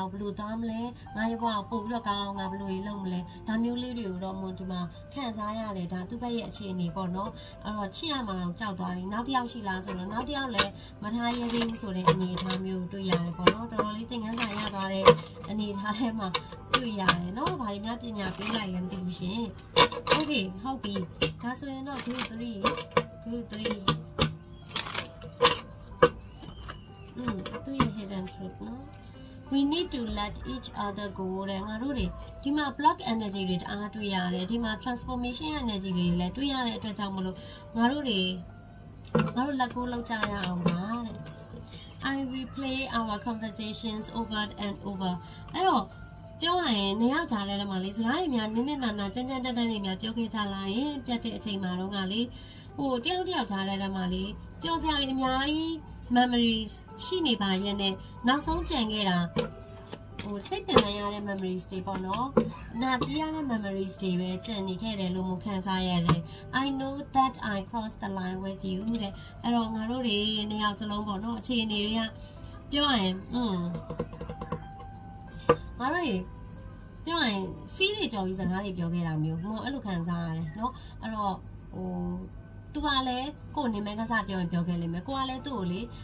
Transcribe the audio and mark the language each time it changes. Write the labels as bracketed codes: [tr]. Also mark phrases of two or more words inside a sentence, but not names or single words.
[my] ကိုဘယ်လိုသွားမလဲငါရဲ့ဘဝကိုပို့ပြီးတော့ကောင်းအောင်ငါဘယ်လိုလုပ်မလဲဒါမျိုးလေးတွေကိုတော့ဒီမှာခံစားရတယ်ဒါသူ့ဘက်ရဲ့အခြေအနေပေါ့နော်အဲ့တော့ချစ်ရမှာတော့ကြောက်သွားပြီနောက်တစ်ယောက်ရှိလားဆိုတော့နောက်တစ်ယောက်လည်းမထားရဲသေးဘူးဆိုတဲ့အနေအထားမျိုးတွေ့ရတယ်ပေါ့နော်တော်တော်လေးသင်ခန်းစာရသွားတဲ့အနေအထားထဲမှာတွေ့ရတယ်နော်ဘာတွေများပညာပေးလိုက်လဲမသိဘူးရှင် Okay ဟုတ်ပြီဒါဆိုရင်တော့ group 3 သူရဲ့ [en] hidden truth [my] နော် [en] we need to let each other go [my] တဲ့ငါတို့တွေဒီမှာ [en] block energy [my] တွေတအားတွေ့ရတယ်ဒီမှာ [en] transformation energy [my] တွေလည်းတွေ့ရတဲ့အတွက်ကြောင့်မလို့ငါတို့လက် ကိုလောက်ကြရအောင်ပါတဲ့ [en] I replay our conversations over and over [my] အဲ့တော့ပြောရရင်နေရာကြားထဲမှာလေစကားတွေများနင်းနာကြမ်း တက်တွေများပြောခဲ့ကြလာရင်ပြတ်တဲ့အချိန်မှာတော့ကလေတယောက်ကြားထဲမှာလေပြောစရာတွေအများကြီး memories ရှိနေပါရဲ့နဲ့နောက်ဆုံးကြံခဲ့တာစိတ်ပင်ပန်းရတဲ့ memories တွေပေါ့နော်နာကြည့်ရတဲ့ memories တွေပဲကြံနေခဲ့တယ်လို့မခံစားရတယ် [en] I know that I crossed the line with you [my] တဲ့အဲ့တော့ငါတို့တွေနှစ်ယောက်စလုံးပေါ့နော်အခြေအနေတွေကပြောရရင် ငါတို့ပြောရင်စီးတွေကြော်ကြီးစကားတွေပြောခဲ့တာမျိုးအဲ့လိုခံစားရတယ်เนาะအဲ့တော့သူကလည်းကိုယ်နေမဲကစားပြောရင်ပြောခဲ့လိမ့်မယ်ကိုကလည်းသူ့ကိုလေ